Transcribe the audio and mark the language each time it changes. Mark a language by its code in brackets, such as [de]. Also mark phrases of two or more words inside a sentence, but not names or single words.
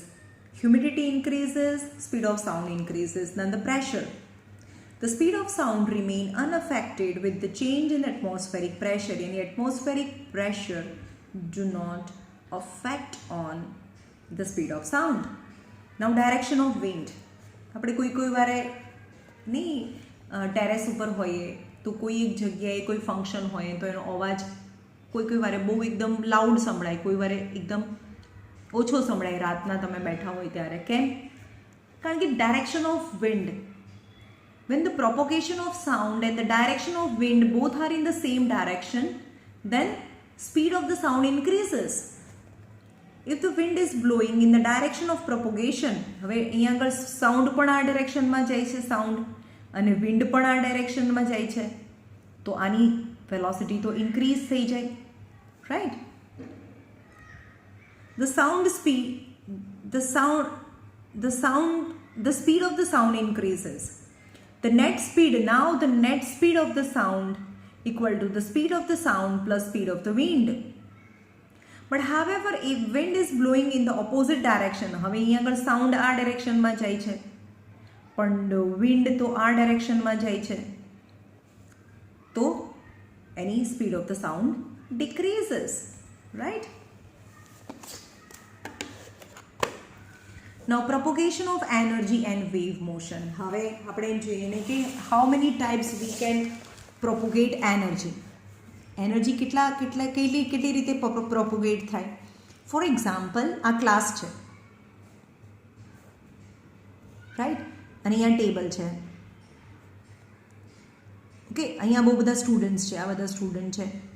[en] Humidity increases, speed of sound increases. Then the pressure. The speed of sound remain unaffected with the change in atmospheric pressure. यानी atmospheric pressure do not affect on the speed of sound. Now direction of wind. [gu] આપણે કોઈ વારે નહીં ટેરેસ ઉપર હોઈએ તો કોઈ એક જગ્યાએ કોઈ ફંક્શન હોય તો એનો અવાજ કોઈ વારે બહુ એકદમ લાઉડ સંભળાય, કોઈ વારે એકદમ ઓછો સંભળાય રાતના તમે બેઠા હોય ત્યારે. કેમ? કારણ કે [en] direction of wind, when the propagation of sound and the direction of wind both are in the same direction, then speed of the sound increases. If the wind is blowing in the direction of propagation, [gu] હવે અહીંયા આગળ સાઉન્ડ પણ આ ડાયરેક્શનમાં જાય છે, સાઉન્ડ અને વિન્ડ પણ આ ડાયરેક્શનમાં જાય છે, તો આની વેલોસિટી તો ઇન્ક્રીઝ થઈ જાય. [en] રાઈટ? The speed of the sound increases. The net speed of the sound equal to the speed of the sound plus speed of the wind. But however, if wind is blowing in the opposite direction, [gu] હવે અહીંયા આગળ સાઉન્ડ આ ડાયરેક્શનમાં જાય છે પણ વિન્ડ તો આ ડાયરેક્શનમાં જાય છે, તો એની [en] speed of the sound decreases. Right? Now propagation of energy and wave motion. [gu] હવે આપણે જોઈએ ને કે [en] how many types we can [gu] પ્રોપોગેટ એનર્જી કેટલી રીતે પ્રોપોગેટ થાય. [en] for example, [gu] આ ક્લાસ છે, રાઈટ, અને અહીંયા ટેબલ છે. ઓકે, અહીંયા બહુ બધા સ્ટુડન્ટ્સ છે, આ બધા સ્ટુડન્ટ છે.